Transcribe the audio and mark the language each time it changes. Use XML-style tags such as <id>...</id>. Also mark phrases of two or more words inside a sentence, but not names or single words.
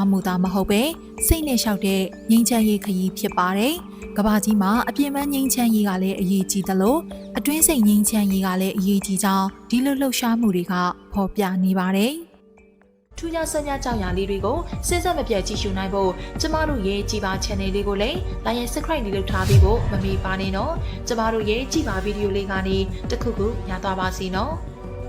<my>မှုသားမဟုတ်ပဲစိတ်နဲ့လျှောက်တဲ့ငြိမ်းချမ်းရေးခရီးဖြစ်ပါတယ်။ကမ္ဘာကြီးမှာအပြည့်အဝငြိမ်းချမ်းရေးကလည်းအရေးကြီးသလိုအတွင်းစိတ်ငြိမ်းချမ်းရေးကလည်းအရေးကြီးကြောင်းဒီလိုလှုပ်ရှားမှုတွေကဖော်ပြနေပါတယ်။ထူးခြားဆန်းပြကြောင်ရာလေးတွေကိုစဉ်ဆက်မပြတ်ကြည့်ရှုနိုင်ဖို့ကျမတို့ရဲ့ကြည်ပါ channel လေးကိုလည်း</my> <en>like and subscribe</en> <my>လေးလုပ်ထားပြီးဖို့မမေ့ပါနဲ့နော်ကျမတို့ရဲ့ကြည်ပါဗီဒီယိုလေးကနေတစ်ခုခုညသွားပါစီနော်</my>